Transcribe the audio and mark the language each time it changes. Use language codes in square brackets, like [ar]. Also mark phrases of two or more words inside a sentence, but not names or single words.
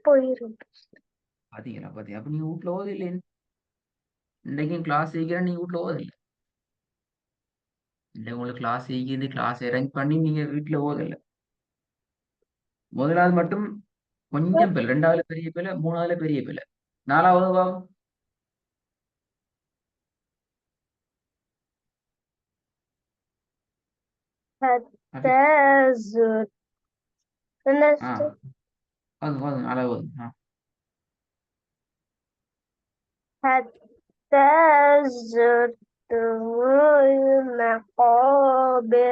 [ta] பாத்தீங்களா பாத்தீங்க அப்ப நீங்க வீட்டுல ஓது இல்லைன்னு. இன்னைக்கும் கிளாஸ் சீக்கிரம் நீங்க வீட்டுல ஓதல. இல்லை உங்களுக்கு கிளாஸ் சீக்கிரம் [en] class arrange [ta] பண்ணி நீங்க வீட்டுல ஓதல. முதலாவது மட்டும் கொஞ்சம் பிள்ளை, ரெண்டாவது பெரிய பிள்ளை, மூணாவது பெரிய பிள்ளை, நாலாவது பாவம். [ar] حتى زرت [ta] ஆ அது போதும் அளவு. [ar] حتى زرتم المقابر.